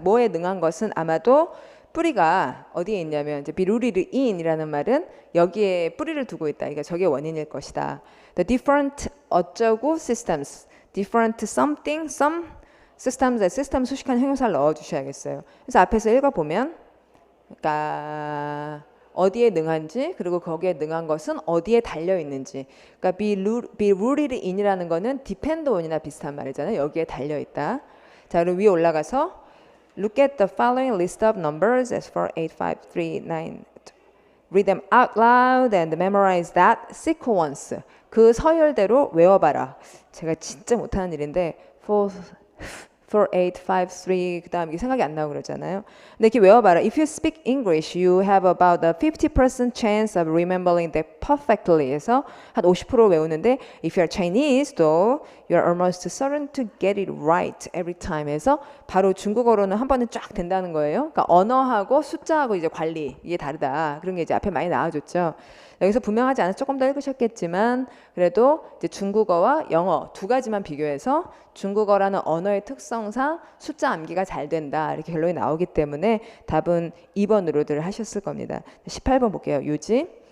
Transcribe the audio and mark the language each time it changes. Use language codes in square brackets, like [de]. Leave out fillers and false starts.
[ko] 뭐에 능한 것은 아마도 뿌리가 어디에 있냐면 이제 [en] be rooted in [ko] 이라는 말은 여기에 뿌리를 두고 있다. 그러니까 저게 원인일 것이다. [en] The different 어쩌고 systems, different something, some systems에 system [ko] 수식한 형용사를 넣어주셔야겠어요. 그래서 앞에서 읽어보면 그러니까 어디에 능한지 그리고 거기에 능한 것은 어디에 달려 있는지. 그러니까 [en] be rooted in [ko] 이라는 거는 [en] depend on [ko] 이나 비슷한 말이잖아요. 여기에 달려 있다. 자, 그럼 위에 올라가서 [en] Look at the following list of numbers as for 8, 5, 3, 9. Read them out loud and memorize that sequence. [ko] 그 서열대로 외워봐라. 제가 진짜 못하는 일인데 4, 4853 그다음 이게 생각이 안 나고 그러잖아요. 근데 이렇게 외워봐라. [en] If you speak English, you have about a 50% chance of remembering that perfectly. [ko] 해서 한 50% 외우는데 [en] if you're Chinese, though, you're almost certain to get it right every time. [ko] 해서 바로 중국어로는 한 번에 쫙 된다는 거예요. 그러니까 언어하고 숫자하고 이제 관리 이게 다르다. 그런 게 이제 앞에 많이 나와줬죠. 여기서 분명하지 않아서 조금 더 읽으셨겠지만 그래도 이제 중국어와 영어 두 가지만 비교해서 중국어라는 언어의 특성상 숫자 암기가 잘 된다 이렇게 결론이 나오기 때문에 답은 2번으로들 하셨을 겁니다. 18번 볼게요. 요지.